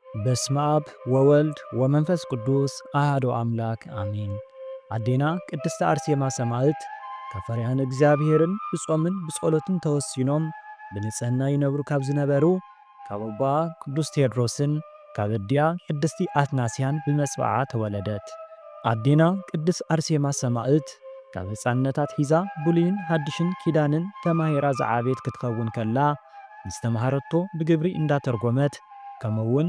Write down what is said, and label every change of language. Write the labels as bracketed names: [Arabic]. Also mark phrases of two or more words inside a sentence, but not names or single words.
[Geez] በስመ አብ ወወልድ ወመንፈስ ቅዱስ አሐዱ አምላክ አሜን። [Tigrinya] አዴና ቅድስት አርሴማ ሰማዕት ከፈሪሃን እግዚአብሔርን ብጾምን ብጸሎትን ተወሲኖም ብንጽሕና ይነብሩ ካብ ዝነበሩ ካብ አባ ቅዱስ ቴዎድሮስን ካብ እድያ ቅድስቲ አትናስያን ብመጽብዓ ተወለደት። አዴና ቅድስት አርሴማ ሰማዕት ካብ ሕፃንነታት ሒዛ ብሉይን ሓድሽን ኪዳንን ተማሂራ ዝዓበየት ክትኸውን ከላ ምስተምሃረቶ ብግብሪ እንዳተርጎመት ከምውን